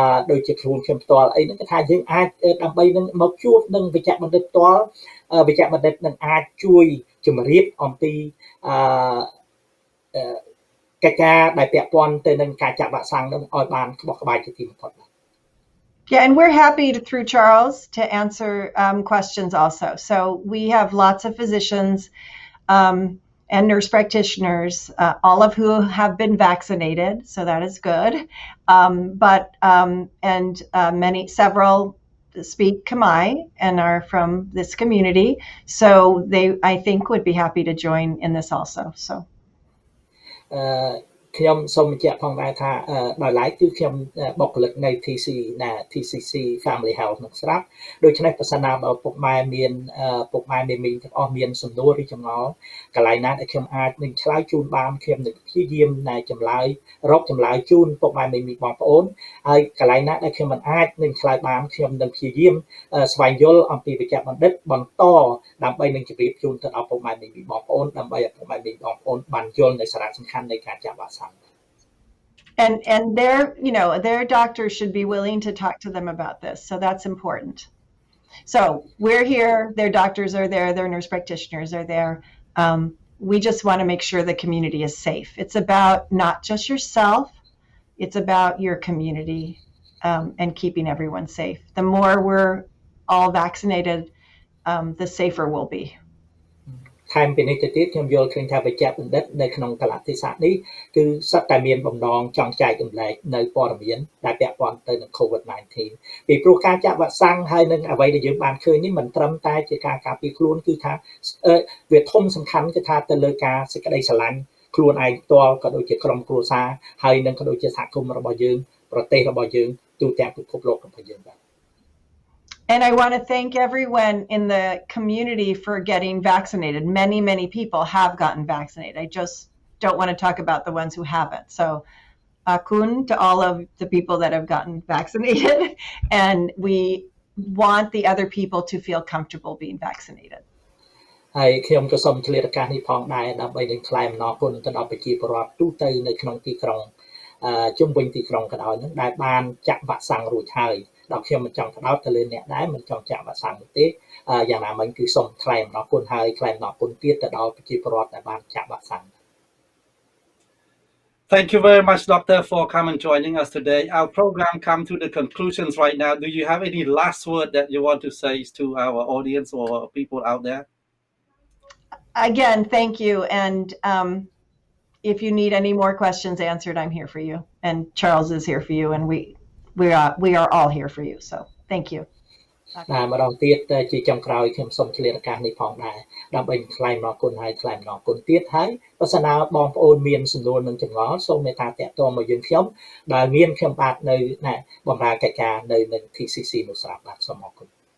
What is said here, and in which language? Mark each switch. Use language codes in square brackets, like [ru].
[km] ដូចជាខ្លួនខ្ញុំផ្ទាល់អីហ្នឹងគឺថាយើងអាចដើម្បីនឹងមកជួបនឹងវិជ្ជបណ្ឌិតផ្ទាល់វិជ្ជបណ្ឌិតនឹងអាចជួយជម្រាបអំពីកិច្ចការដែលពាក់ព័ន្ធទៅនឹងការចាក់វ៉ាក់សាំងហ្នឹងឲ្យបានក្បោះក្បាយជាទីបំផុត [en] Yeah, and we're happy through Charles to answer questions also. So we have lots of physicians and nurse practitioners, all of who have been vaccinated, so that is good. Several speak Khmer and are from this community, so they, I think, would be happy to join in this also. So. [km] ខ្ញុំសូមបញ្ជាក់ផងដែរថាដោយឡែកគឺខ្ញុំបុគ្គលិកនៅ TCC Family Health នឹងស្រាប់ដូច្នេះប្រសិនណាបើពុកម៉ែមានពុកម៉ែមីមីទាំងអស់មានសំណួរឬចម្ងល់កន្លែងណាដែលខ្ញុំអាចនឹងឆ្លើយជូនបានខ្ញុំនឹងព្យាយាមចម្លើយជូនពុកម៉ែមីមីបងប្អូនហើយកន្លែងណាដែលខ្ញុំមិនអាចនឹងឆ្លើយបានខ្ញុំនឹងព្យាយាមស្វែងយល់អំពីវិជ្ជបណ្ឌិតបន្ត ដើម្បីនឹងជម្រាបជូនទៅដល់ពុកម៉ែមីមីបងប្អូនដើម្បីឲ្យពុកម៉ែមីមីបងប្អូនបានយល់នៅសារៈសំខាន់នៃការចាក់វ៉ាក់សាំង [en] And their doctors should be willing to talk to them about this. So that's important. So we're here, their doctors are there, their nurse practitioners are there. We just want to make sure the community is safe. It's about not just yourself, it's about your community and keeping everyone safe. The more we're all vaccinated, the safer we'll be. [km] ថែមពីនេះទៅទៀតខ្ញុំយល់ឃើញថាវិជ្ជបណ្ឌិតនៅក្នុងកលតិស័កនេះគឺសិតតែមានបំណងចង់ចែករំលែកនៅព័ត៌មានដែលពាក់ព័ន្ធទៅនឹង COVID-19 ពីព្រោះការចាក់វ៉ាក់សាំងហើយនឹងអ្វីដែលយើងបានឃើញនេះមិនត្រឹមតែជាការការពារខ្លួនគឺថាវាធំសំខាន់គឺថាទៅលើការសេចក្តីស្រឡាញ់ខ្លួនឯងផ្ទាល់ក៏ដូចជាក្រុមគ្រួសារហើយនឹងក៏ដូចជាសហគមន៍របស់យើងប្រទេសរបស់យើងទូទាំងពិភពលោករបស់យើងបាទ [en] And I want to thank everyone in the community for getting vaccinated. Many, many people have gotten vaccinated. I just don't want to talk about the ones who haven't. So, kun to all of the people that have gotten vaccinated. And we want the other people to feel comfortable being vaccinated. [km] ហើយខ្ញុំក៏សូមឆ្លៀតឱកាសនេះផងដែរដើម្បីនឹងថ្លែងអំណរគុណទៅដល់ប្រជាពលរដ្ឋទូទៅនៅក្នុងទីក្រុងជុំវិញទីក្រុងក៏ដោយនឹងដែលបានចាក់វ៉ាក់សាំងរួចហើយដល់ខ្ញុំមិនចង់ផ្ដោតទៅលើអ្នកដែរមិនចង់ចាក់វ៉ាក់សាំងទេយ៉ាងណាមិញគឺសូមថ្លែងអំណរគុណហើយថ្លែងអំណរគុណទៀតទៅដល់ប្រជាពលរដ្ឋដែលបានចាក់វ៉ាក់សាំង [en] Thank you very much, Doctor, for coming and joining us today. Our program come to the conclusions right now. Do you have any last word that you want to say to our audience or people out there? Again, thank you. And if you need any more questions answered, I'm here for you. And Charles is here for you. And we are all here for you. So thank you. [km] ម្ដងទៀតជាចុងក្រោយខ្ញុំសូមឆ្លៀតឱកាសនេះផងដែរដើម្បីថ្លែងអំណរគុណហើយថ្លែងអំណរគុណទៀតហើយបើសិនណាបងប្អូនមានសំណួរនឹងចម្ងល់សូមមេត្តាតាក់ទងមកយើងខ្ញុំដែលមានខ្ញុំបាទនៅបម្រើកិច្ចការនៅនឹង TCC នោះស្រាប់បាទសូមអរគុណ